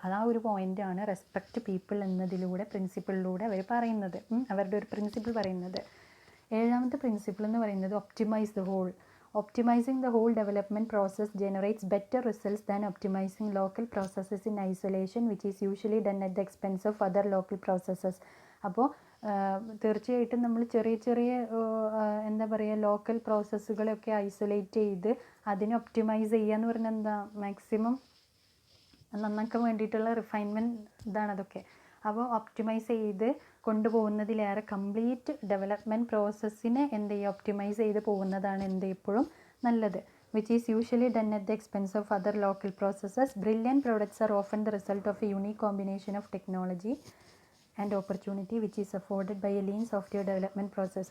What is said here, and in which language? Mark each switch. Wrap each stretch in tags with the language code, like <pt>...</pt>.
<ml>അതാ ഒരു പോയിൻ്റാണ് റെസ്പെക്റ്റ് പീപ്പിൾ എന്നതിലൂടെ പ്രിൻസിപ്പിളിലൂടെ അവർ പറയുന്നത്, അവരുടെ ഒരു പ്രിൻസിപ്പിൾ പറയുന്നത്. 7ാമത്തെ പ്രിൻസിപ്പിൾ എന്ന് പറയുന്നത് optimise the whole.</ml> <en>Optimizing the whole development process generates better results than optimizing local processes in isolation, which is usually done at the expense of other local processes.</en> <ml>അപ്പോൾ തീർച്ചയായിട്ടും നമ്മൾ ചെറിയ എന്താ പറയുക ലോക്കൽ പ്രോസസ്സുകളൊക്കെ ഐസൊലേറ്റ് ചെയ്ത് അതിനെ ഒപ്റ്റിമൈസ് ചെയ്യുക എന്ന് പറഞ്ഞാൽ എന്താ, മാക്സിമം നന്നാക്കാൻ വേണ്ടിയിട്ടുള്ള റിഫൈൻമെൻറ്റ് ഇതാണ് അതൊക്കെ. അപ്പോൾ ഒപ്റ്റിമൈസ് ചെയ്ത് കൊണ്ടുപോകുന്നതിലേറെ കംപ്ലീറ്റ് ഡെവലപ്മെൻറ്റ് പ്രോസസ്സിനെ എന്ത് ചെയ്യുക, ഒപ്റ്റിമൈസ് ചെയ്ത് പോകുന്നതാണ് എന്ത് എപ്പോഴും നല്ലത്.</ml> <en>which is usually done at the expense of other local processes. Brilliant products are often the result of a unique combination of technology and opportunity which is afforded by a lean software development process.</en>